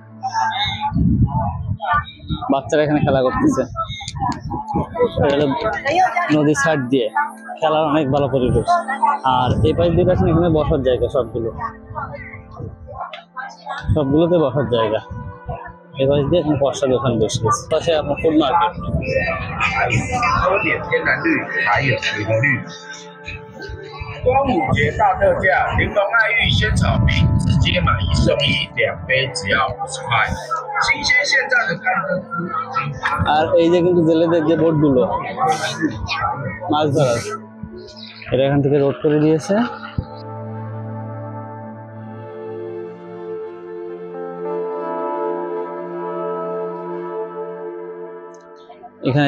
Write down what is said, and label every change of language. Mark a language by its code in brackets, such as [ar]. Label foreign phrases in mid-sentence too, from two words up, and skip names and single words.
[bn] বাচ্চারা এখানে খেলা করতেছে, নদীর সাইড দিয়ে খেলার অনেক ভালো পরিবেশ। আর এই পাশ দিয়ে দেখেন এখানে বসার জায়গা, সবগুলোতে বসার জায়গা। এই পাশ দিয়ে এখন পশা দোকান বসে গেছে, পাশে আপনার ফুড মার্কেট। [zh] 端午节大特价，玲珑爱玉鲜草冰，直接买1送1，2杯只要50块。新鲜现榨的甘蔗汁。 [bn] আর এই যে কিন্তু জেলেদের যে বোটগুলো মাছ ধরার, এটা এখান থেকে রোড করে দিয়েছে। এখানে